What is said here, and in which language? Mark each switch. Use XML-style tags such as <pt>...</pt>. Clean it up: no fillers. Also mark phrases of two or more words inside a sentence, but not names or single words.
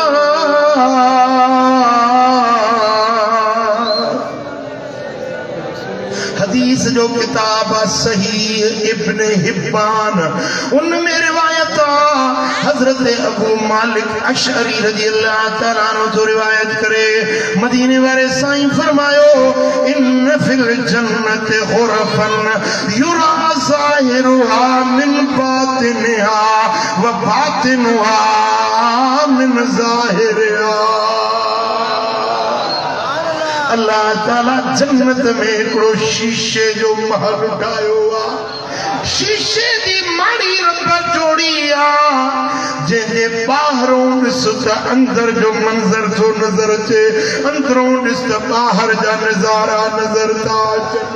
<sd>हदीस जो किताब सहीह इब्न हिब्बान, उनमें रिवायत हजरत अबू मालिक अशअरी</sd> <ar>رضي الله تعالى عنه</ar> <sd>जो रिवायत करे, मदीने वाले साईं फरमायो,</sd> <ar>إن في الجنة غرفا يرى ظاهرها من باطنها وباطنها من ظاهرها.</ar> <sd>अल्लाह ताला जन्नत में हिकिड़ो शीशे जो महल ठाहियो आहे, शीशे जी माड़ी रब जोड़ी आहे, जंहिंजे ॿाहिरों ॾिस त अंदर जो मंज़र थो नज़र अचे, अंदरों ॾिस त ॿाहिरि जा नज़ारा नज़र था अचनि।</sd>